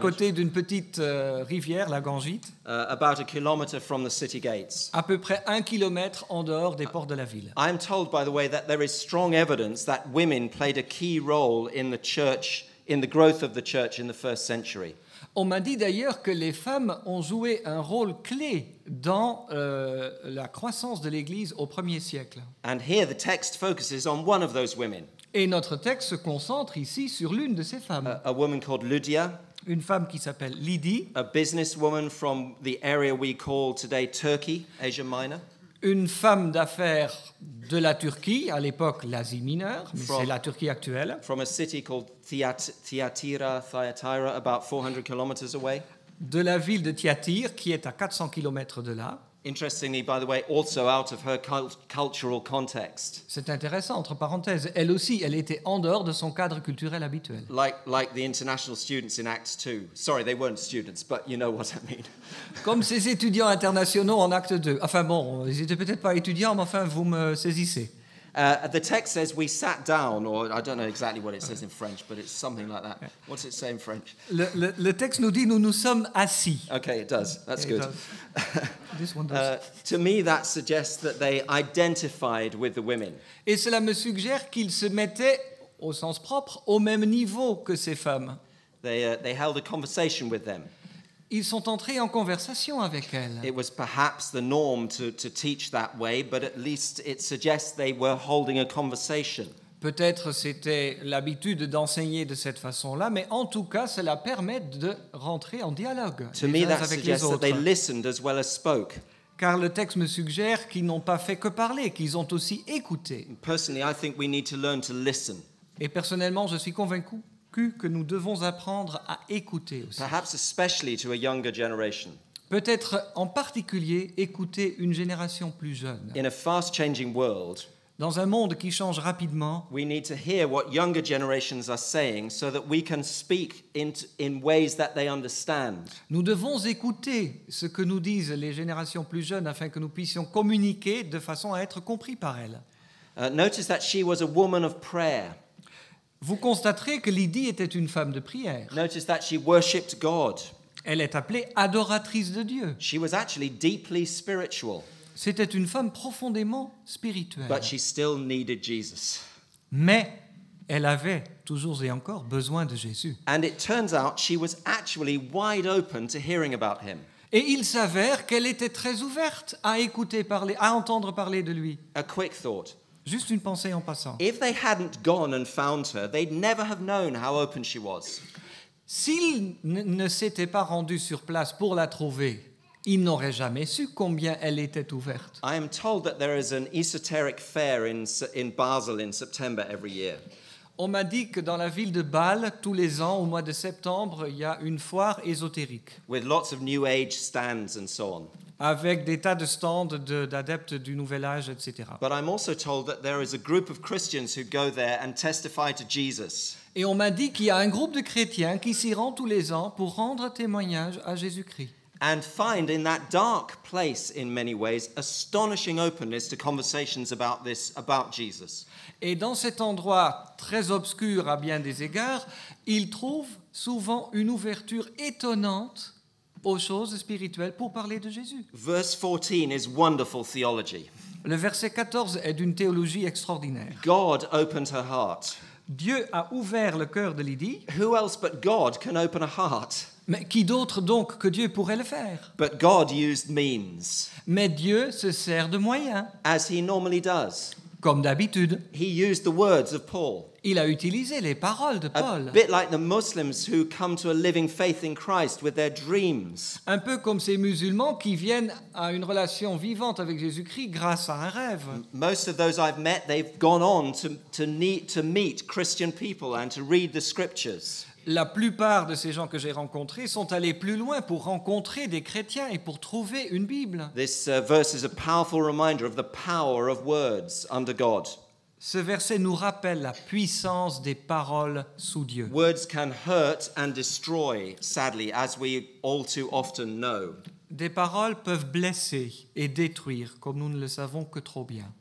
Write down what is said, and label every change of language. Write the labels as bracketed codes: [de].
[fr] côté d'une petite rivière, la Gangite, [en] About a kilometer from the city gates. [fr] à peu près 1 kilomètre en dehors des portes de la ville. [en] I'm told, by the way, that there is strong evidence that women played a key role in the church, in the growth of the church in the first century. [fr] On m'a dit d'ailleurs que les femmes ont joué un rôle clé dans la croissance de l'Église au 1er siècle. [en] And here the text focuses on one of those women, [fr] Et notre texte se concentre ici sur l'une de ces femmes, [en] a woman called Lydia, [fr] une femme qui s'appelle Lydie, [en] a businesswoman from the area we call today Turkey, Asia Minor. [fr] une femme d'affaires de la Turquie, à l'époque l'Asie mineure, mais c'est la Turquie actuelle, [en] From a city called Thyatira, about 400 kilometers away. [fr] de la ville de Thyatire, qui est à 400 km de là. [en] Interestingly, by the way, also out of her cultural context. [fr] C'est intéressant, entre parenthèses, elle aussi, elle était en dehors de son cadre culturel habituel. [en] Like the international students in Acts 2. Sorry, they weren't students, but you know what I mean. [fr] Comme ces étudiants internationaux en acte 2. Enfin bon, ils n'étaient peut-être pas étudiants, mais enfin, vous me saisissez. [en] The text says we sat down, or I don't know exactly what it says in French, but it's something like that. What's it say in French? [fr] Le texte nous dit, nous nous sommes assis. [en] Okay, it does. That's It good. does. This one does. To me, that suggests that they identified with the women. [fr] Et cela me suggère qu'ils se mettaient, au sens propre, au même niveau que ces femmes. [en] They held a conversation with them. [fr] Ils sont entrés en conversation avec elle. [en] It was perhaps the norm to teach that way, but at least it suggests they were holding a conversation. [fr] Peut-être c'était l'habitude d'enseigner de cette façon-là, mais en tout cas, cela permet de rentrer en dialogue [en] To [fr] les [en] me, [fr] uns [en] that [fr] avec les [en] suggests that [fr] autres. [en] they listened as well as spoke. [fr] Car le texte me suggère qu'ils n'ont pas fait que parler, qu'ils ont aussi écouté. [en] Personally, I think we need to learn to listen. [fr] Et personnellement, je suis convaincu que nous devons apprendre à écouter aussi. [en] Perhaps especially to a younger generation. [fr] Peut-être en particulier écouter une génération plus jeune. [en] In a fast-changing world, [fr] Dans un monde qui change rapidement, [en] we need to hear what younger generations are saying so that we can speak in ways that they understand. [fr] nous devons écouter ce que nous disent les générations plus jeunes afin que nous puissions communiquer de façon à être compris par elles. [en] Notice that she was a woman of prayer. [fr] Vous constaterez que Lydie était une femme de prière. [en] Notice that she worshipped God. [fr] Elle est appelée adoratrice de Dieu. [en] She was actually deeply spiritual, [fr] C'était une femme profondément spirituelle. [en] but she still needed Jesus. [fr] Mais elle avait toujours et encore besoin de Jésus. [en] And it turns out she was actually wide open to hearing about him. [fr] Et il s'avère qu'elle était très ouverte à écouter parler, à entendre parler de lui. [en] A quick thought. [fr] Juste une pensée en passant. [en] If they hadn't gone and found her, they'd never have known how open she was. [fr] S'il ne s'était pas rendu sur place pour la trouver, il n'aurait jamais su combien elle était ouverte. [en] I am told that there is an esoteric fair in Basel in September every year. [fr] On m'a dit que dans la ville de Bâle, tous les ans, au mois de septembre, il y a une foire ésotérique [en] With lots of New Age stands and so on. [fr] avec des tas de stands d'adeptes du Nouvel Âge, etc. [en] But I'm also told that there is a group of Christians who go there and testify to Jesus. [fr] Et on m'a dit qu'il y a un groupe de chrétiens qui s'y rend tous les ans pour rendre témoignage à Jésus-Christ. [en] And find in that dark place, in many ways, astonishing openness to conversations about Jesus. [fr] Et dans cet endroit très obscur à bien des égards, ils trouvent souvent une ouverture étonnante aux choses spirituelles pour parler de Jésus. [en] Verse 14 is wonderful theology. [fr] Le verset 14 est d'une théologie extraordinaire. [en] God opened her heart. [fr] Dieu a ouvert le cœur de Lydie, [en] Who else but God can open a heart? [fr] mais qui d'autre donc que Dieu pourrait le faire? [en] But God used means, [fr] Mais Dieu se sert de moyens, [en] as he normally does. [fr] comme d'habitude. [en] He used the words of Paul. [fr] Il a utilisé les paroles de [en] A [fr] Paul, [en] bit like the Muslims who come to a living faith in Christ with their dreams. [fr] un peu comme ces musulmans qui viennent à une relation vivante avec Jésus-Christ grâce à un rêve. [en] Most of those I've met, they've gone on to meet Christian people and to read the scriptures. [fr] La plupart de ces gens que j'ai rencontrés sont allés plus loin pour rencontrer des chrétiens et pour trouver une Bible. [en] This verse is a powerful reminder of the power of words under God. [fr] Ce verset nous rappelle la puissance des paroles sous Dieu. [en] Words can hurt and destroy, sadly, as we all too often know. [fr] Des paroles peuvent blesser et détruire, comme nous ne le savons que trop bien.